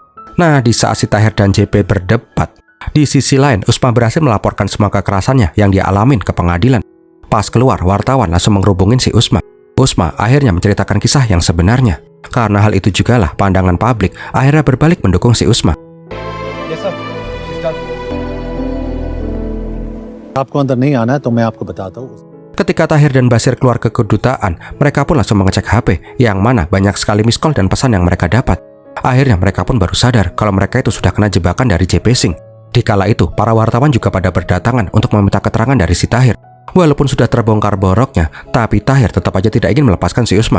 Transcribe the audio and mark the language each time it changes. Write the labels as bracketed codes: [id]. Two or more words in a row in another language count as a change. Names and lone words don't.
[id] Nah, di saat si Tahir dan JP berdebat, di sisi lain, Usma berhasil melaporkan semua kekerasannya yang dia alamin ke pengadilan. Pas keluar, wartawan langsung menghubungin si Usma. Usma akhirnya menceritakan kisah yang sebenarnya. Karena hal itu jugalah pandangan publik akhirnya berbalik mendukung si Usma. [en] Yes sir, she's done. [hi] आपको अंदर नहीं आना है तो मैं आपको बताता हूँ. [id] Ketika Tahir dan Basir keluar ke kedutaan, mereka pun langsung mengecek HP, yang mana banyak sekali [en] miss call [id] dan pesan yang mereka dapat. Akhirnya mereka pun baru sadar kalau mereka itu sudah kena jebakan dari JP Singh. Dikala itu, para wartawan juga pada berdatangan untuk meminta keterangan dari si Tahir. Walaupun sudah terbongkar boroknya, tapi Tahir tetap aja tidak ingin melepaskan si Usma.